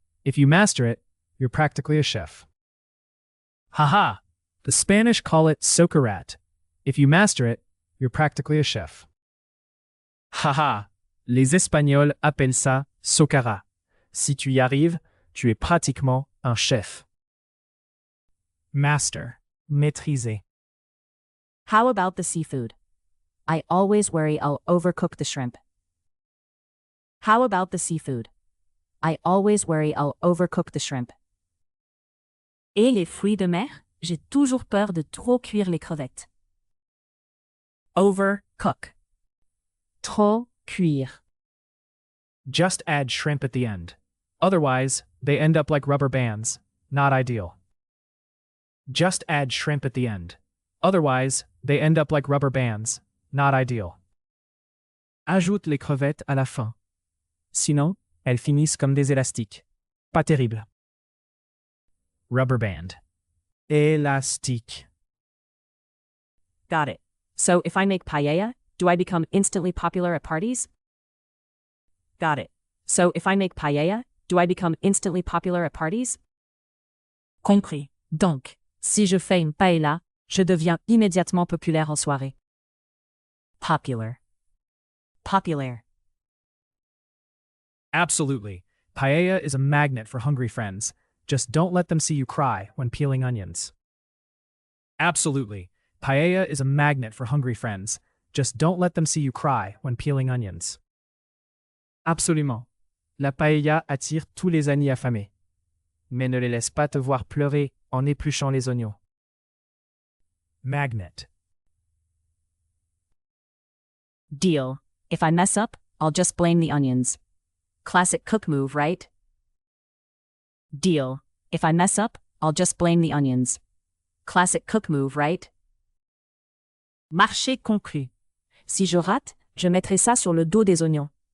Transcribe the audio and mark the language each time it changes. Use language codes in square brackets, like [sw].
[en] If you master it, you're practically a chef. Haha! The Spanish call it socarrat. If you master it, you're practically a chef. [fr] Haha, les Espagnols appellent ça socara. Si tu y arrives, tu es pratiquement un chef. Master, maîtriser. [en] How about the seafood? I always worry I'll overcook the shrimp. How about the seafood? I always worry I'll overcook the shrimp. [fr] Et les fruits de mer? J'ai toujours peur de trop cuire les crevettes. Overcook. Trop cuire. [en] Just add shrimp at the end. Otherwise, they end up like rubber bands. Not ideal. Just add shrimp at the end. Otherwise, they end up like rubber bands. Not ideal. [fr] Ajoute les crevettes à la fin. Sinon, elles finissent comme des élastiques. Pas terrible. [en] Rubber band. [fr] Élastique. [en] Got it. So if I make paella, do I become instantly popular at parties? Got it. So if I make paella, do I become instantly popular at parties? [fr] Compris. Donc, si je fais une paella, je deviens immédiatement populaire en soirée. Popular. Populaire. [en] Absolutely. Paella is a magnet for hungry friends. Just don't let them see you cry when peeling onions. Absolutely. Paella is a magnet for hungry friends. Just don't let them see you cry when peeling onions. [fr] Absolument. La paella attire tous les amis affamés. Mais ne les laisse pas te voir pleurer en épluchant les oignons. [en] Magnet. Deal. If I mess up, I'll just blame the onions. Classic cook move, right? Deal. If I mess up, I'll just blame the onions. Classic cook move, right? [fr] Marché conclu. Si je rate, je mettrai ça sur le dos des oignons.